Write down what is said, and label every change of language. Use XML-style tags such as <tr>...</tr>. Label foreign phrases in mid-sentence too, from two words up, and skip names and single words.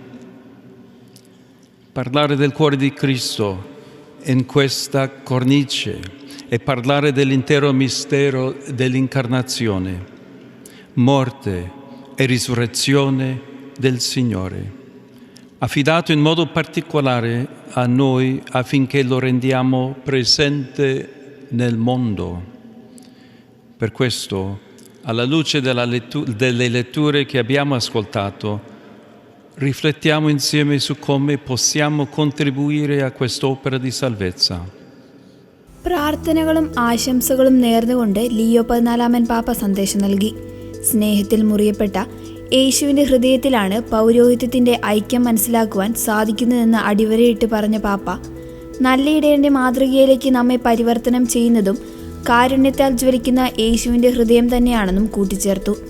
<it>Parlare del cuore di Cristo in questa cornice e parlare dell'intero mistero dell'incarnazione, morte e risurrezione del Signore, affidato in modo particolare a noi affinché lo rendiamo presente nel mondo. Per questo, alla luce delle letture che abbiamo ascoltato, riflettiamo insieme su come possiamo contribuire a quest'opera di salvezza.</it> <ml>പ്രാർത്ഥനകളും ആശംസകളും നേർന്നുകൊണ്ട് ലിയോ 14 പാപ്പ സന്ദേശം നൽകി. സ്നേഹത്തിൽ മുറിയപ്പെട്ട യേശുവിൻ്റെ ഹൃദയത്തിലാണ് പൗരോഹിത്യത്തിൻ്റെ ഐക്യം മനസ്സിലാക്കുവാൻ സാധിക്കുന്നതെന്ന് അടിവരയിട്ട് പറഞ്ഞ പാപ്പ, നല്ല ഇടയൻ്റെ മാതൃകയിലേക്ക് നമ്മെ പരിവർത്തനം ചെയ്യുന്നതും കാരുണ്യത്താൽ ജ്വലിക്കുന്ന യേശുവിൻ്റെ ഹൃദയം തന്നെയാണെന്നും കൂട്ടിച്ചേർത്തു.</ml>